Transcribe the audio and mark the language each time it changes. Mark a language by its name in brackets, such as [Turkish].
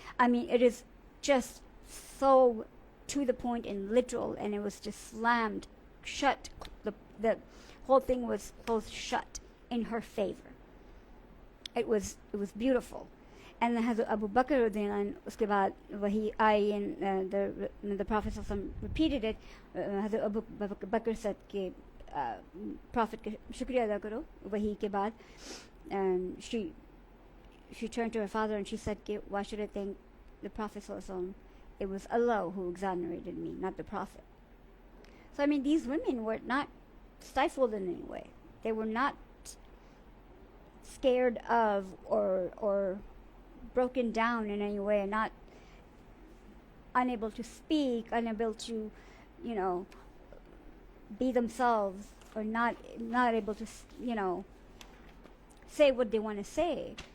[English] I mean, it is just so to the point and literal, and it was just slammed shut. The whole thing was closed shut in her favor. It was beautiful. And then Hazrat Abu Bakr [Hindi] uske baad wahi aayi, [English] and the Prophet repeated it. [Hindi] Hazrat Abu Bakr said कि Prophet का शुक्रिया अदा करो wahi के बाद. [English] And she turned to her father and she said कि why should I thank the Prophet ﷺ? It was Allah who exonerated me, not the Prophet. So I mean, these women were not stifled in any way. They were not scared of or broken down in any way, and not unable to speak, unable to, be themselves, or not able to, say what they want to say.